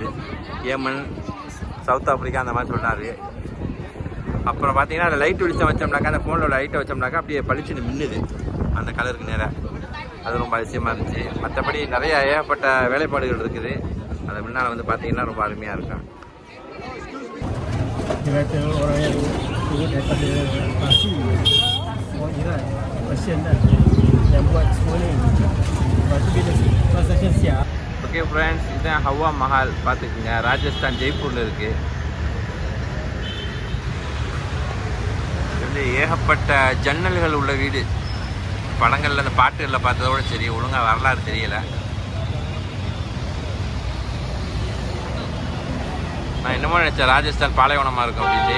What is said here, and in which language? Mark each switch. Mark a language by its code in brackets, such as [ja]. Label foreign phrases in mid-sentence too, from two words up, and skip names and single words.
[ta] ஏமன், சவுத் ஆஃப்ரிக்கா அந்த மாதிரி சொன்னார். அப்புறம் பார்த்தீங்கன்னா அந்த லைட் வெளிச்சம் வச்சோம்னாக்கா, அந்த ஃபோனில் லைட்டை வச்சோம்னாக்கா அப்படியே பளிச்சுன்னு மின்னுது அந்த கலருக்கு நேராக. அது ரொம்ப அதிசயமாக இருந்துச்சு. மற்றபடி நிறைய ஏகப்பட்ட வேலைப்பாடுகள் இருக்குது. அது முன்னால் வந்து பார்த்தீங்கன்னா ரொம்ப அருமையாக இருக்கும். [ms] Kira-kira orang yang turut daripada Parsi, orang Iran, Persian dah, yang buat semua ni. Lepas tu bila transaction siap. [en] okay friends, [ta] இதுதான் ஹவ்வா மஹால். பார்த்துக்குங்க, ராஜஸ்தான் ஜெய்ப்பூரில் இருக்குது. இது ஏகப்பட்ட ஜன்னல்கள் உள்ள வீடு. படங்களில் அந்த பாட்டுகளில் பார்த்ததோட சரி, ஒழுங்காக வரலாறு தெரியலை. நான் என்னமோ நினச்சேன் ராஜஸ்தான் பாலைவனமாக இருக்கும் அப்படின்ட்டு.